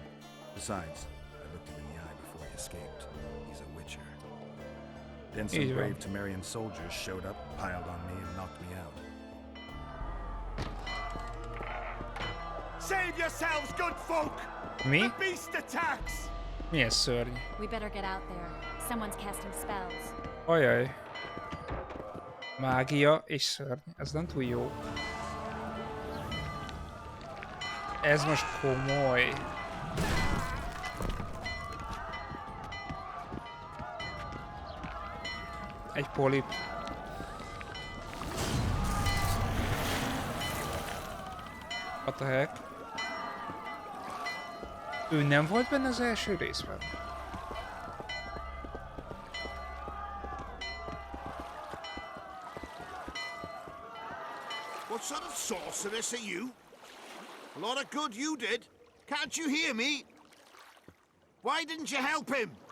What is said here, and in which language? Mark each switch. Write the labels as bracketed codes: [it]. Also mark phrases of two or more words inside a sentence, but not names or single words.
[en] Besides, I looked him in the eye before he escaped. He's a witcher. Then some [hu] Így van. [en] brave Temerian soldiers showed up, piled on me, and knocked me out. Save yourselves, good folk! [hu] Mi? [en] The beast attacks! [hu] Milyen szörny. [en] We better get out there. Someone's casting spells. [hu] Ajaj. Mágia és szörny. Ez nem túl jó. Ez most komoly. Egy polip. [en] What the heck? [hu] Ő nem volt benne az első részben? [en] What sort of sorceress are you? A lot of good you did. Can't you hear me? Why didn't you help him?